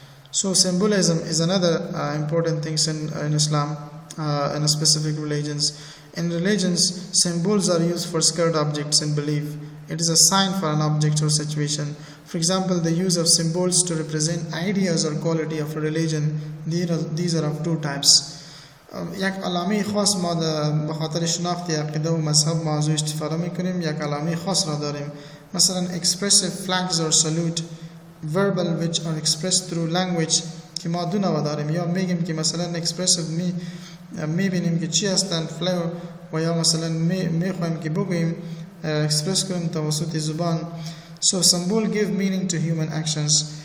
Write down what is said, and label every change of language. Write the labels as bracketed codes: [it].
[en] So symbolism is another important thing in Islam, in specific religions. In religions, symbols are used for scared objects in belief. It is a sign for an object or situation. For example, the use of symbols to represent ideas or quality of a religion. These are of two types. [fa] یک علامه خاص ما به خاطر شناخت عقیده و مذهب موضوع استفاده میکنیم. یک علامه خاص را داریم. [en] مثلا expressive flags or salute, verbal which are expressed through language [fa] که ما دو نوع داریم. یا میگیم که مثلا expressive میبینیم که چی هستند فلاگ، و یا مثلا میخوایم که بگوییم express کنیم توسط زبان. [en] So symbol give meaning to human actions.